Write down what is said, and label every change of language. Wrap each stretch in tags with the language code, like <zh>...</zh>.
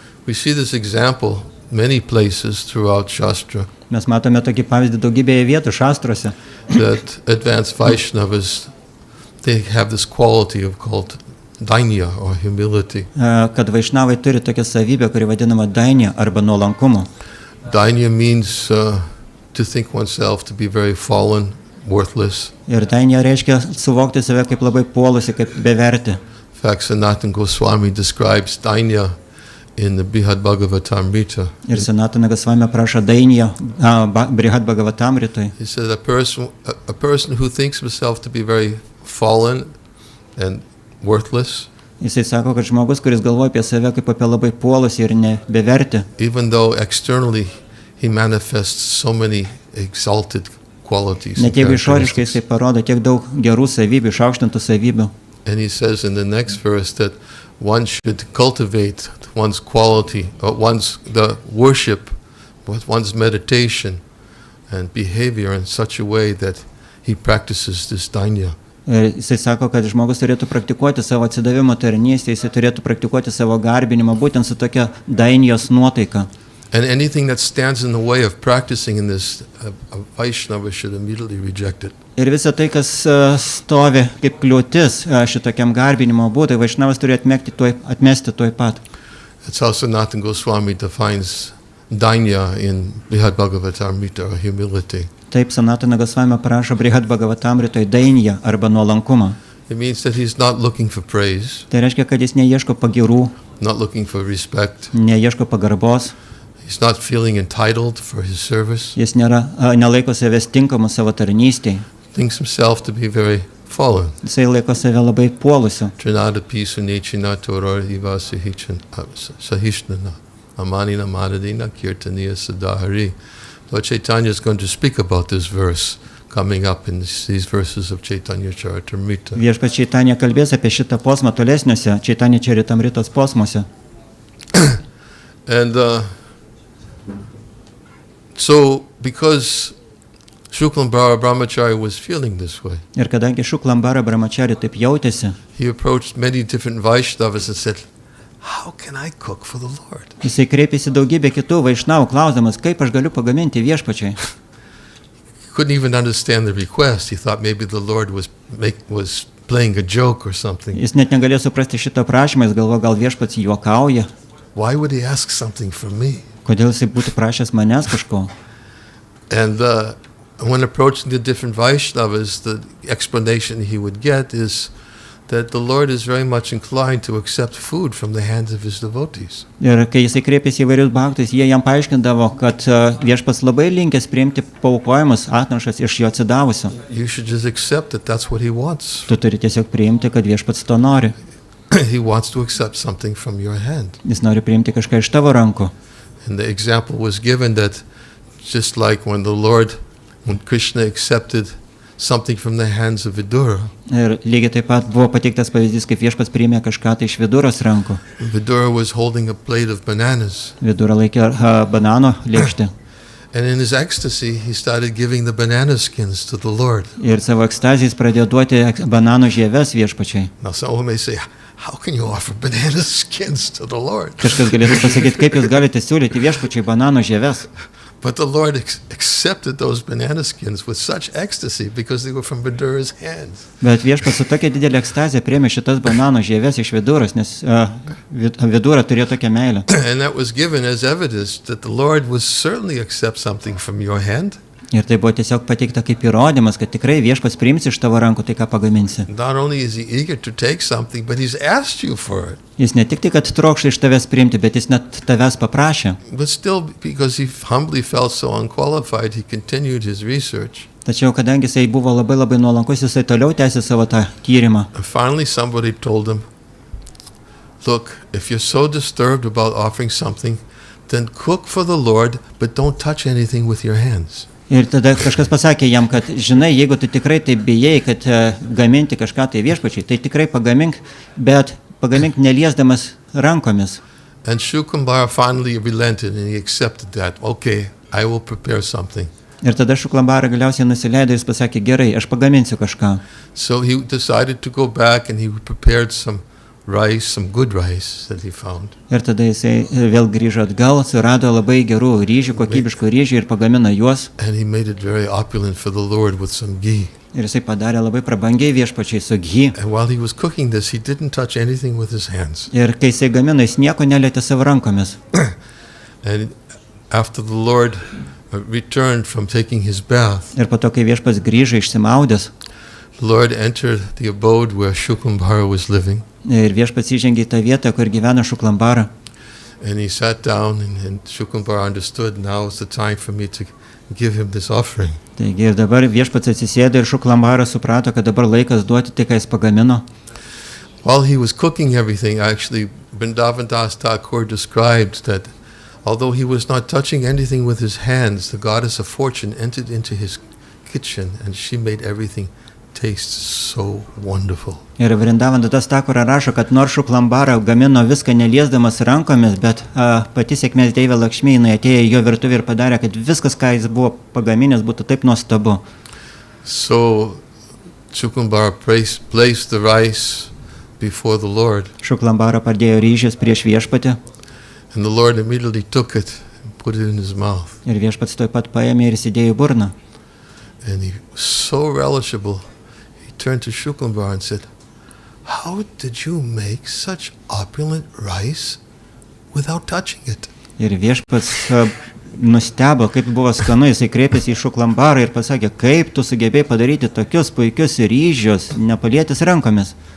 <en>We see this example many places throughout Shastra,</en> <lt>Mes matome tokį pavyzdį daugybėje vietų šastruose,</lt> <en>that advanced Vaishnavas, they have this quality of called dainya or humility.</en> <lt>kad vaišnavai turi tokią savybę, kuri vadinama dainė arba nuolankumo.</lt> <en>Dainya means to think oneself to be very fallen, worthless.</en> <lt>Ir dainė reiškia suvokti save kaip labai puolusi, kaip beverti.</lt> <en>In fact, Sanatana Goswami describes dainya in the Brihad Bhagavatamrita.</en> <lt>Ir Sanatana Gosvami prašo dainę Brihad Bhagavatamritui.</lt> <en>He said a person who thinks himself to be very fallen and worthless,</en> <lt>Jisai sako, kad žmogus, kuris galvoja apie save kaip apie labai puolusi ir nebeverti,</lt> <en>even though externally he manifests so many exalted qualities.</en> <lt>net jeigu išoriškai jisai parodo tiek daug gerų savybių, išaukštintų savybių.</lt> <en>And he says in the next verse that one should cultivate one's quality, the worship, with one's meditation and behavior in such a way that he practices this dainya.</en> <lt>Ir jisai sako, kad žmogus turėtų praktikuoti savo atsidavimo tarnystę, jisai turėtų praktikuoti savo garbinimą būtent su tokia dainijos nuotaika.</lt> <en>And anything that stands in the way of practicing in this, a Vaishnava should immediately reject it.</en> <lt>Ir visa tai, kas stovi kaip kliūtis šitokiam garbinimo būdui, vaišnavas turi atmesti tuoj pat.</lt> <en>That's how Sanatana Goswami defines dainya in Brihad Bhagavatamrita, or humility.</en> <lt>Taip Sanatana Gosvami prašo Brihad Bhagavatamritoj dainją arba nuolankumą.</lt> <en>It means that he's not looking for praise,</en> <lt>Tai reiškia, kad jis neieško pagirų,</lt> <en>not looking for respect.</en> <lt>neieško pagarbos,</lt> <en>He's not feeling entitled for his service.</en> <lt>jis nelaiko savęs tinkamu savo tarnystėj.</lt> <en>Thinks himself to be very fallen.</en> <lt>Jisai laiko save labai puolusiu.</lt> <sa>Trinada pisu nechina toror iva sahishnana. Amanina madadina kirtaniya sadahari.</sa> <en>Lord Chaitanya is going to speak about this verse coming up in these verses of Chaitanya Charitamrita.</en> <lt>Viešpats Chaitanya kalbės apie šitą posmą tolesniuose Chaitanya Charitamritos posmuose.</lt> <en>And so, because Shuklambara Brahmachari was feeling this way,</en> <lt>Ir kadangi Šuklambara Brahmachari taip jautėsi,</lt> <en>he approached many different Vaishnavas and said, how can I cook for the Lord?</en> <lt>jisai kreipėsi daugybę kitų vaišnavų, klausdamas, kaip aš galiu pagaminti viešpačiai.</lt> <en>He couldn't even understand the request. He thought maybe the Lord was playing a joke or something.</en> <lt>Jis net negalėjo suprasti šitą prašymą, jis galvoja, gal viešpats juokauja,</lt> <en>Why would he ask something from me?</en> <lt>kodėl jisai būtų prašęs manęs kažko.</lt> <en>And when approaching the different Vaishnavas, the explanation he would get is that the Lord is very much inclined to accept food from the hands of his devotees.</en> <lt>Ir kai jisai kreipėsi į vairius bhaktus, jie jam paaiškindavo, kad viešpats labai linkęs priimti paaukojimus atnašas iš jo atsidavusio.</lt> <en>You should just accept that that's what he wants.</en> <lt>Tu turi tiesiog priimti, kad viešpats to nori.</lt> <en>He wants to accept something from your hand.</en> <lt>Jis nori priimti kažką iš tavo rankų.</lt> <en>And the example was given that just like when Krishna accepted something from the hands of Vidura,</en> <lt>Ir lygiai taip pat buvo pateiktas pavyzdys, kaip viešpats priėmė kažką tai iš Viduros rankų.</lt> <en>Vidura was holding a plate of bananas.</en> <lt>Vidura laikė banano lėkštę.</lt> <en>And in his ecstasy, he started giving the banana skins to the Lord.</en> <lt>Ir savo ekstazijais pradėjo duoti banano žieves viešpačiai.</lt> <en>Now someone may say, how can you offer banana skins to the Lord?</en> <lt>Kažkas galėtų pasakyti, kaip jūs galite siūlyti viešpačiai banano žieves.</lt> <en>But the Lord accepted those banana skins with such ecstasy because they were from Vidura's hands.</en> <lt>Bet viešpats su tokia didelė ekstazija priėmė šitas banano žieves iš Viduros, nes Vidura turėjo tokią meilę.</lt> <en>And that was given as evidence that the Lord would certainly accept something from your hand.</en> <lt>Ir tai buvo tiesiog pateikta kaip įrodymas, kad tikrai viešpats priims iš tavo rankų tai, ką pagaminsi.</lt> <en>Not only is he eager to take something, but he's asked you for it.</en> <lt>Jis ne tik tai, kad trokšta iš tavęs priimti, bet jis net tavęs paprašė.</lt> <en>But still, because he humbly felt so unqualified, he continued his research.</en> <lt>Tačiau, kadangi jisai buvo labai nuolankus, jisai toliau tęsė savo tą tyrimą.</lt> <en>And finally somebody told him, look, if you're so disturbed about offering something, then cook for the Lord, but don't touch anything with your hands.</en> <lt>Ir tada kažkas pasakė jam, kad žinai, jeigu tu tikrai taip bijai, kad gaminti kažką tai viešpačiai, tai tikrai pagamink, bet pagamink neliesdamas rankomis.</lt> <en>And Shukumbara finally relented and he accepted that. Okay, I will prepare something.</en> <lt>Ir tada Šuklambara galiausiai nusileido ir jis pasakė, gerai, aš pagaminsiu kažką.</lt> <en>So he decided to go back and he prepared some rice, some good rice that he found.</en> <lt>Ir tada jisai vėl grįžo atgal, surado labai gerų ryžių, kokybiškų ryžių ir pagamino juos.</lt> <en>And he made it very opulent for the Lord with some ghee.</en> <lt>Ir jisai padarė labai prabangiai viešpačiai su ghee.</lt> <en>And while he was cooking this, he didn't touch anything with his hands.</en> <lt>Ir kai jisai gamino, jis nieko nelietė savo rankomis.</lt> <en>And after the Lord returned from taking his bath,</en> <lt>Ir po to, kai viešpats grįžo išsimaudęs,</lt> <en>the Lord entered the abode where Shukumbara was living.</en> <lt>ir viešpats įžengė į tą vietą, kur gyvena Šuklambara.</lt> <en>And he sat down and Shukumbara understood now is the time for me to give him this offering.</en> <lt>Taigi ir dabar viešpats atsisėdo ir Šuklambara suprato, kad dabar laikas duoti tai, ką jis pagamino.</lt> <en>While he was cooking everything, actually, Vrindavan Das Thakur described that although he was not touching anything with his hands, the goddess of fortune entered into his kitchen and she made everything taste so wonderful.</en> <lt>Ir Vrindavan Das Thakur rašo, kad nors Šuklambara gamino viską neliesdamas rankomis, bet pati sėkmės deivė Lakšmi atėjo į jo virtuvę ir padarė, kad viskas, ką jis buvo pagaminęs, būtų taip nuostabu.</lt> <en>So Shukumbara placed the rice before the Lord.</en> <lt>Šuklambara padėjo ryžius prieš viešpatį.</lt> <en>And the Lord immediately took it and put it in his mouth.</en> <lt>Ir viešpats tuoj pat paėmė ir įsidėjo į burną.</lt> <en>And he was so relishable. He turned to Shukumbara and said, how did you make such opulent rice without touching it?</en> <lt>Ir viešpats nustebo, kaip buvo skanu, jisai kreipėsi į Šuklambarą ir pasakė, kaip tu sugebėjai padaryti tokius puikius ryžius, nepalietęs rankomis.</lt>